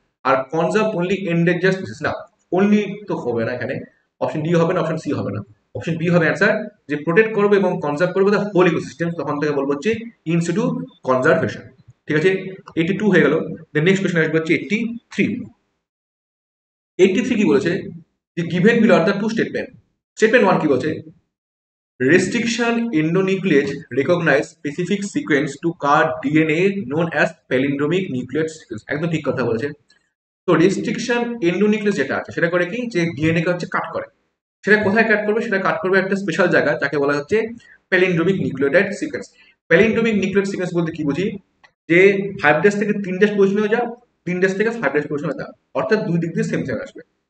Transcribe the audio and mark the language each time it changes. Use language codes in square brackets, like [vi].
[bn] আর conserve only endangered species, না only তো হবে না এখানে, অপশন ডি হবে না, অপশন সি হবে না, অপশন বি হবে অ্যান্সার, যে প্রোটেক্ট করবে এবং কনজার্ভ করবে দ্য হোল ইকোসিস্টেম, তখন থেকে বলবো হচ্ছে ইনসিটু কনজারভেশন। ঠিক আছে, 82 হয়ে গেল। দেন নেক্সট কোয়েশ্চেন আসবে হচ্ছে 83। 83 কি বলেছে, যে given below are the two statement. Statement one কি বলছে, [en] restriction endonuclease recognize specific sequence to card DNA known as palindromic nucleate sequence, [bn] একদম ঠিক কথা বলেছে। তো রেস্ট্রিকশন এন্ডোনিউক্লিয়াস যেটা আছে সেটা করে কি, যে ডিএনএ কে হচ্ছে কাট করে, সেটা কোথায় কাট করবে, সেটা কাট করবে একটা স্পেশাল জায়গা যাকে বলা হচ্ছে প্যালিন্ড্রোমিক নিউক্লিওটাইড সিকোয়েন্স। প্যালিন্ড্রোমিক নিউক্লিওটাইড সিকোয়েন্স বলতে কি বুঝি, যে 5 ডেজ থেকে 3 ডেজ পজিশনে যা, 3 ডেজ থেকে 5 ডেজ পজিশনে যা, অর্থাৎ দুই দিক দিয়ে সেম সেম আসবে।